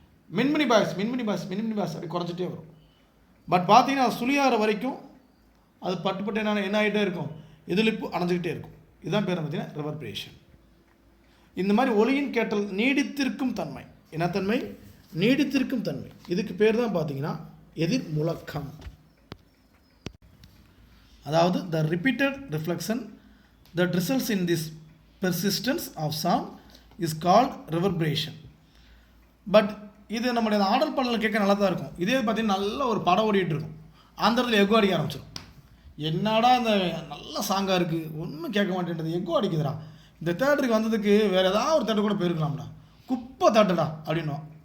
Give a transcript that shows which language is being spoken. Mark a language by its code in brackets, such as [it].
[ta] மின்மினி boys அப்படி குறைஞ்சிட்டே வரும். பட் பார்த்தீங்கன்னா அது சுழியாகிற வரைக்கும் அது பட்டு என்ன ஆகிட்டே இருக்கும், எதிரொலிப்பு அடைஞ்சிக்கிட்டே இருக்கும். இதுதான் பேர் பார்த்தீங்கன்னா ரிவர்பரேஷன். இந்த மாதிரி ஒலியின் கேட்டல் நீடித்திருக்கும் தன்மை. என்ன தன்மை? நீடித்திருக்கும் தன்மை. இதுக்கு பேர் தான் பார்த்தீங்கன்னா எதிர் முழக்கம். அதாவது [en] the repeated reflection that results in this persistence of sound is called reverberation. [ta] But இது நம்முடைய ஆடல் பாடலில் கேட்க நல்லா தான் இருக்கும். இதே பார்த்தீங்கன்னா நல்ல ஒரு படம் ஓடிட்டு இருக்கும், அந்த இடத்துல எக்கோ அடிக்க ஆரம்பிச்சிடும். என்னடா இந்த நல்ல சாங்காக இருக்குது, ஒன்றும் கேட்க மாட்டேன்றது, எக்கோ அடிக்குதுடா, இந்த தேட்டருக்கு வந்ததுக்கு வேறு ஏதாவது ஒரு தேட்டர் கூட போயிருக்கலாம்டா, குப்பை தேட்டடா அப்படின்னும்.